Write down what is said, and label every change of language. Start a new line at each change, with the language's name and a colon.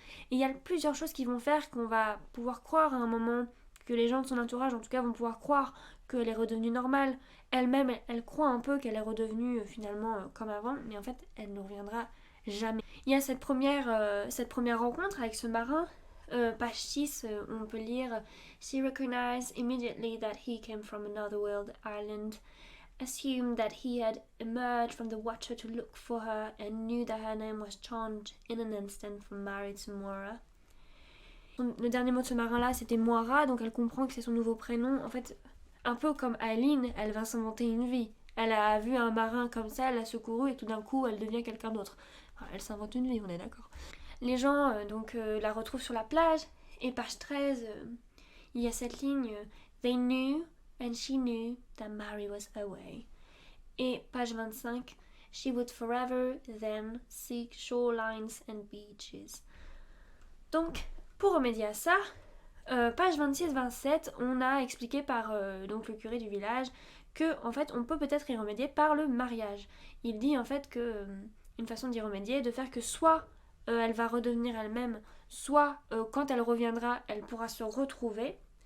French: Et il y a plusieurs choses qui vont faire qu'on va pouvoir croire à un moment, que les gens de son entourage en tout cas vont pouvoir croire qu'elle est redevenue normale. Elle-même, elle croit un peu qu'elle est redevenue finalement comme avant, mais en fait elle ne reviendra jamais. Il y a cette première rencontre avec ce marin page 6, on peut lire
English: She recognized immediately that he came from another world island, assumed that he had emerged from the water to look for her, and knew that her name was changed in an instant from Mary to Moira.
French: Le dernier mot de ce marin-là, c'était Moira, donc elle comprend que c'est son nouveau prénom. En fait, un peu comme Aileen, elle va s'inventer une vie. Elle a vu un marin comme ça, elle l'a secouru et tout d'un coup, elle devient quelqu'un d'autre. Enfin, elle s'invente une vie, on est d'accord. Les gens la retrouvent sur la plage, et page 13, il y a cette ligne
English: They knew and she knew that Mary was away.
French: Et page 25,
English: She would forever then seek shorelines and beaches.
French: Donc, pour remédier à ça, page 26-27, on a expliqué par donc le curé du village que en fait on peut peut-être y remédier par le mariage. Il dit en fait que une façon d'y remédier est de faire que soit elle va redevenir elle-même, soit quand elle reviendra, elle pourra se retrouver.